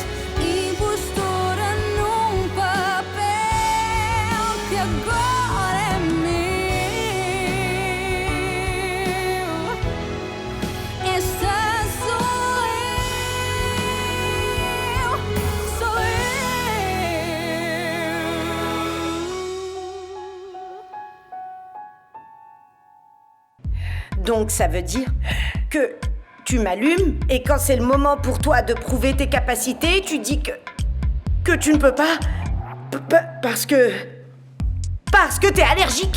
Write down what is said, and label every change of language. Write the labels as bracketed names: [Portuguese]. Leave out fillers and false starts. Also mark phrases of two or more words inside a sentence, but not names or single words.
[Portuguese] Impostora num papel que agora é meu. Esta sou eu, sou eu. [French] Donc ça veut dire que tu m'allumes et quand c'est le moment pour toi de prouver tes capacités, tu dis que tu ne peux pas parce que t'es allergique.